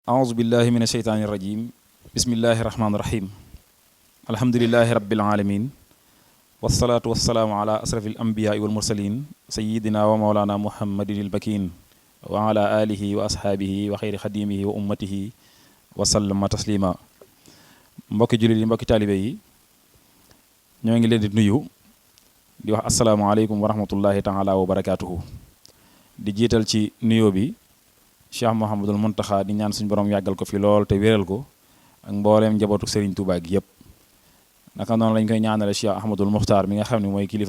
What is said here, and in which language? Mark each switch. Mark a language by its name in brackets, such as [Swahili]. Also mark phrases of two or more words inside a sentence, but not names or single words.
[Arabic] أعوذ بالله من الشيطان الرجيم بسم الله الرحمن الرحيم الحمد لله رب العالمين والصلاة والسلام على أشرف الأنبياء والمرسلين سيدنا ومولانا محمد البكين وعلى آله وأصحابه وخير خديمه وأمته وسلم تسليما [Wolof] mbokki jullit yi mbokki taalibe yi ñoo ngi leen di nuyu di wax [Arabic] السلام عليكم ورحمة الله تعالى وبركاته [Wolof] di jiital ci nuyoo bi Cheikh Mouhamadul Mountakha di ñaan suñu borom yàggal ko fi lool te wéral ko ak mbooleem njabootu Serigne Touba gi yëpp naka noonu lañ koy ñaanale Cheikh Ahmadul Muxtaar mi nga xam ne mooy kilifa ak